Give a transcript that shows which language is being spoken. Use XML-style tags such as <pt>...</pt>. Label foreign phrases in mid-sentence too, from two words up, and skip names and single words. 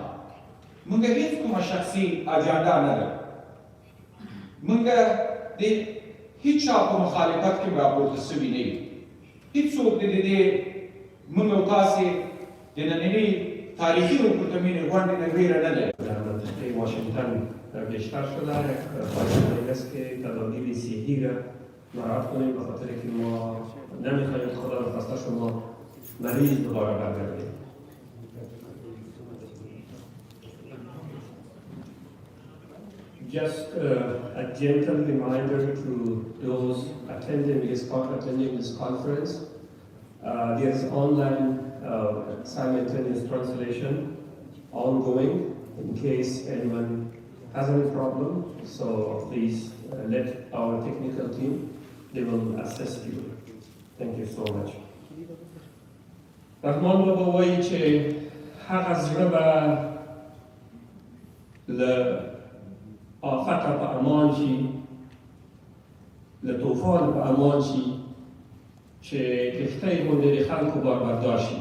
<ps>موږ هېڅ کومه شخصي اجنډا نه لرو، موږ د هېڅ چا په مخالفت کې راپورته سوي نه یو. هېڅوک د دې موږ او تاسې د نننۍ تاریخی روپورتمین غونډې نه ویره نه لري.</ps> <fa>در منطقه واشنگتن بیشتر شده باید است که تدابیر صحی را مراعات کنیم به خاطر که ما نمیخواهیم خدا نخواسته شما مریض دوباره برگردید.</fa> <en>Just a gentle reminder to those attending this conference. There is online simultaneous translation ongoing in case anyone has any problem. So please let our technical team, they will assist you. Thank you so much.</en> <ps>رحمان بابا وایي چې هغه زړه به له آفته په امان شي، له طوفان په امان شي، چې کښتۍ غوندې د خلکو باربردار شي.</ps>